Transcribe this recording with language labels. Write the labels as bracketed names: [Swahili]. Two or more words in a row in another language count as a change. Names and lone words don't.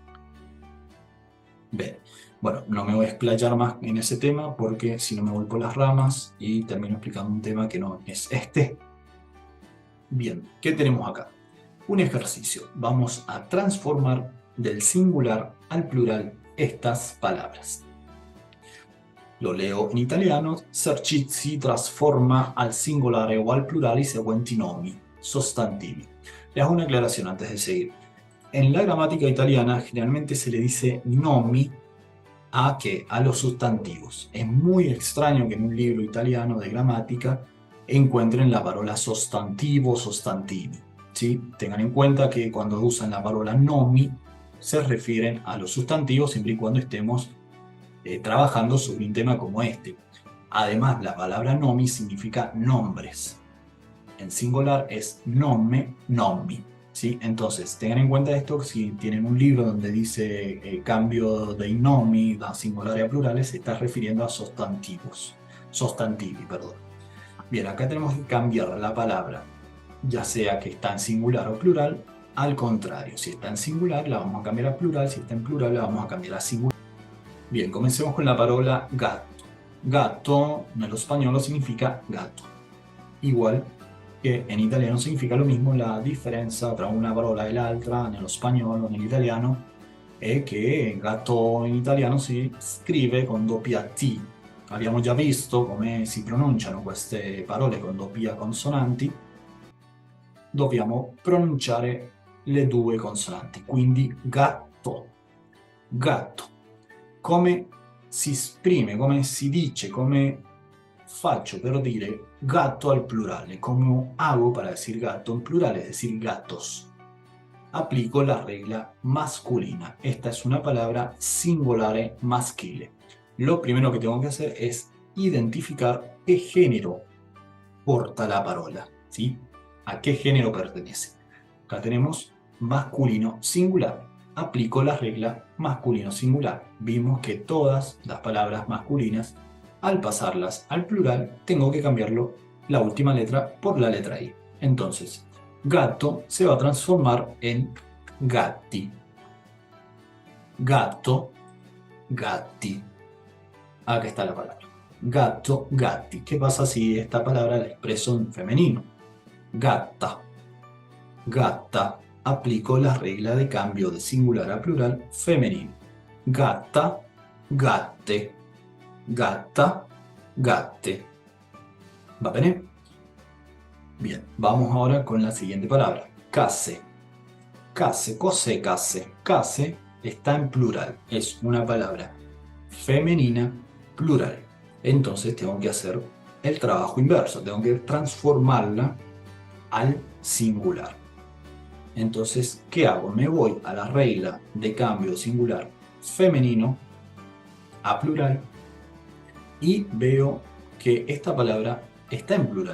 [Spanish] Bien, bueno, no me voy a explayar más en ese tema porque si no me voy por las ramas y termino explicando un tema que no es este. Bien, ¿qué tenemos acá? Un ejercicio. Vamos a transformar del singular al plural estas palabras. Lo leo in italiano. [Italian] Si trasforma al singolare o al plurale i seguenti nomi, sostantivi. [Spanish] Les hago una aclaración antes de seguir. En la gramática italiana generalmente se le dice nomi a ¿qué? A los sustantivos. Es muy extraño que en un libro italiano de gramática encuentren la palabra sostantivo o sostantivi. ¿Sí? Tengan en cuenta que cuando usan la palabra nomi se refieren a los sustantivos siempre y cuando estemos trabajando sobre un tema como este. Además, la palabra nomi significa nombres. En singular es nome, nomi. ¿Sí? Entonces, tengan en cuenta esto, si tienen un libro donde dice cambio de nomi [Italian] da singolare [Spanish] a plurales, se está refiriendo a sustantivos. Sostantivi, perdón. Bien, acá tenemos que cambiar la palabra, ya sea que está en singular o plural, al contrario. Si está en singular, la vamos a cambiar a plural. Si está en plural, la vamos a cambiar a singular. Bien, comencemos con la parola gatto. Gatto, [Italian] nello spagnolo, [Spanish] significa gato. Igual [Italian] che in italiano [Spanish] significa lo mismo. [Italian] La differenza tra una parola e l'altra nello spagnolo e nell'italiano è che gatto in italiano si scrive con doppia T. Abbiamo già visto come si pronunciano queste parole con doppia consonanti. Dobbiamo pronunciare le due consonanti, quindi gatto, gatto. Come si esprime, come si dice, come faccio per dire gatto al plurale, [Spanish] como hago para decir gato en plural, es decir, gatos. Aplico la regla masculina. Esta es una palabra [Italian] singolare maschile. [Spanish] Lo primero que tengo que hacer es identificar qué género porta la parola, ¿sí? ¿A qué género pertenece? Acá tenemos masculino singular. Aplico la regla masculino singular. Vimos que todas las palabras masculinas, al pasarlas al plural, tengo que cambiarlo la última letra por la letra I. Entonces, gatto se va a transformar en gatti. Gatto, gatti. Acá está la palabra. Gatto, gatti. ¿Qué pasa si esta palabra la expreso en femenino? Gatta. Gatta. Aplico la regla de cambio de singular a plural femenino. Gatta, gatte. Gatta, gatte. [Italian] ¿Va bene? [Spanish] Bien, vamos ahora con la siguiente palabra. [Italian] Case. Case, cos'è case? [Spanish] Case está en plural. Es una palabra femenina plural. Entonces tengo que hacer el trabajo inverso. Tengo que transformarla al singular. Entonces, ¿qué hago? Me voy a la regla de cambio singular femenino a plural y veo que esta palabra está en plural.